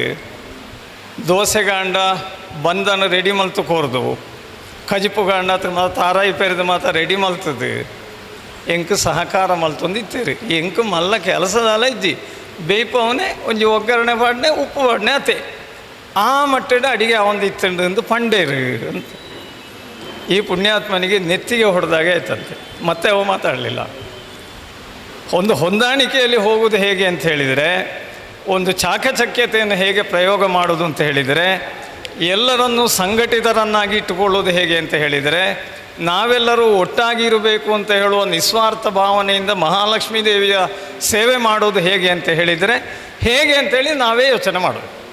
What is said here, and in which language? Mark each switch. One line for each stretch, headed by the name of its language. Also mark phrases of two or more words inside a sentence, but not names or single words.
Tulu: ದೋಸೆಗಾಂಡ ಬಂದನ ರೆಡಿ ಮಲ್ತು ಕೋರ್ದು, ಕಜಿಪು ಗಾಂಡ ತಾರಾಯಿ ಪೆರೆದು ಮಾತ್ರ ರೆಡಿ ಮಲ್ತದು. ಎಂಕು ಸಹಕಾರ ಮಲ್ತೊಂದಿತ್ತೀರಿ. ಎಂಕು ಮಲ್ಲ ಕೆಲಸದಲ್ಲ ಇಜ್ಜಿ ಬೇಯ್ಪವನೇ ಒಂಜಿ ಒಗ್ಗರಣೆ ಪಾಡ್ನೆ ಉಪ್ಪು ಪಾಡ್ನೆ ಅತೆ ಆ ಮಟ್ಟದ ಅಡಿಗೆ ಅವಂದಿತ್ತಂಡು ಎಂದು ಪಂಡೇರು ಅಂತ.
Kannada: ಈ ಪುಣ್ಯಾತ್ಮನಿಗೆ ನೆತ್ತಿಗೆ ಹೊಡೆದಾಗೆ ಆಯ್ತಂತೆ. ಮತ್ತೆ ಅವ ಮಾತಾಡಲಿಲ್ಲ. ಒಂದು ಹೊಂದಾಣಿಕೆಯಲ್ಲಿ ಹೋಗುವುದು ಹೇಗೆ ಅಂತ ಹೇಳಿದರೆ, ಒಂದು ಚಾಕಚಕ್ಯತೆಯನ್ನು ಹೇಗೆ ಪ್ರಯೋಗ ಮಾಡೋದು ಅಂತ ಹೇಳಿದರೆ, ಎಲ್ಲರನ್ನೂ ಸಂಘಟಿತರನ್ನಾಗಿ ಇಟ್ಟುಕೊಳ್ಳೋದು ಹೇಗೆ ಅಂತ ಹೇಳಿದರೆ, ನಾವೆಲ್ಲರೂ ಒಟ್ಟಾಗಿ ಇರಬೇಕು ಅಂತ ಹೇಳುವ ನಿಸ್ವಾರ್ಥ ಭಾವನೆಯಿಂದ ಮಹಾಲಕ್ಷ್ಮೀ ದೇವಿಯ ಸೇವೆ ಮಾಡೋದು ಹೇಗೆ ಅಂತ ಹೇಳಿದರೆ, ಹೇಗೆ ಅಂತೇಳಿ ನಾವೇ ಯೋಚನೆ ಮಾಡೋದು.